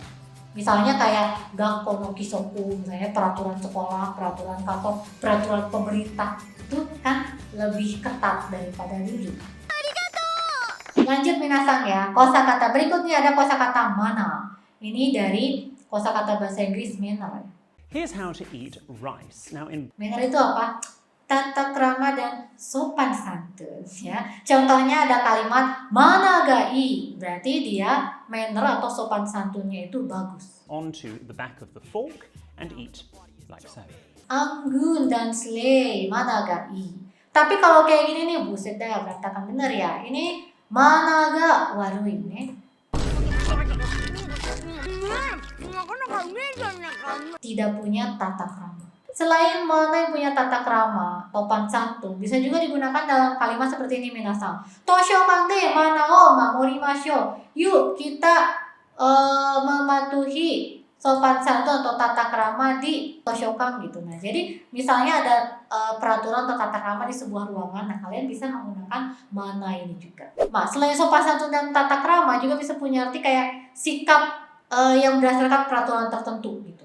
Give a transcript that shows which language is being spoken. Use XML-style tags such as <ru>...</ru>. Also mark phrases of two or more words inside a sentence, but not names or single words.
<id>Misalnya kayak</id> <ja>学校の規則,</ja> <id>misalnya peraturan sekolah, peraturan kantor, peraturan pemerintah itu kan lebih ketat daripada ruru. Lanjut minasan ya, kosakata berikutnya ada kosakata mana. Ini dari kosakata bahasa Inggris manner.</id> <en>Here's how to eat rice. Now in</en> <id>Manner itu apa? Tata krama dan sopan santun ya. Contohnya ada kalimat</id> <ja>マナーがいい,</ja> <id>berarti dia manner atau sopan santunnya itu bagus.</id> <en>onto the back of the fork and eat like so.</en> <id>Anggun dan slay,</id> <ja>マナーがいい.</ja> <id>Tapi kalau kayak gini nih, buset dah berantakan bener ya. Ini</id> <ja>マナーが悪い</ja> <id>nih. Tidak punya tata krama. Selain mana yang punya tata krama, sopan santun, bisa juga digunakan dalam kalimat seperti ini minasan.</id> <ja>図書でマナーを守りましょう.</ja> <id>Yuk kita mematuhi sopan santun atau tata krama di toshokan gitu. Nah, jadi misalnya ada peraturan atau tata krama di sebuah ruangan, nah kalian bisa menggunakan mana ini juga. Nah, selain sopan santun dan tata krama juga bisa punya arti kayak sikap yang berdasarkan peraturan tertentu gitu.</id>